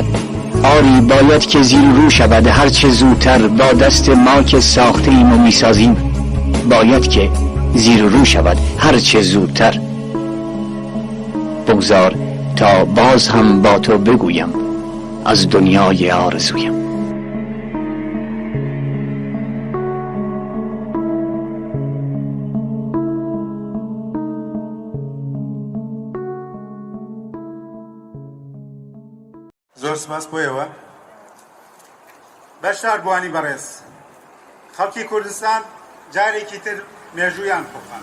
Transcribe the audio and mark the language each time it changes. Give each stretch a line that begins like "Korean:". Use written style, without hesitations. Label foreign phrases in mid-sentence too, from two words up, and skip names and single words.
Persian: آری باید که زیر رو شود، هرچه زودتر. با دست ما که ساخته ایم و میسازیم باید که زیر رو شود هرچه زودتر. بگذار تا باز هم با تو بگویم از دنیای آرزویم.
Central Kurdish: زۆر سپاس بۆیەوە. بەشدار بوانی بەڕێز، خەڵکی کوردستان جارێکی تر مێژوویان خۆخان.